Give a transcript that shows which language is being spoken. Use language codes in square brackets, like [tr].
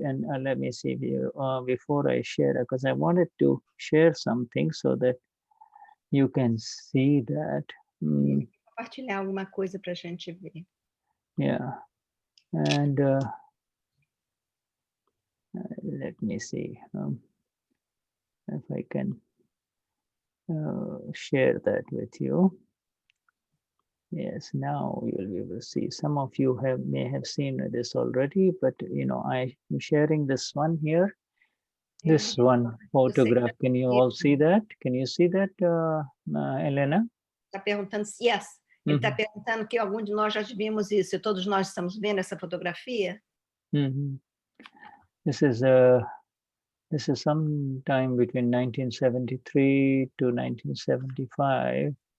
[en] And let me see before I share, because I wanted to share something so that you can see that. [pt] Compartilhar alguma coisa para a gente ver. [en] Yeah, and Let me see if I can share that with you. Yes, now you will be able to see. Some of you may have seen this already, but I'm sharing this one here. This one photograph. Can you all see that? Can you see that, Helena? [pt] Está perguntando, yes. Ele está perguntando que algum de nós já vimos isso. Todos nós estamos vendo essa fotografia? [en] This is sometime between 1973 to 1975.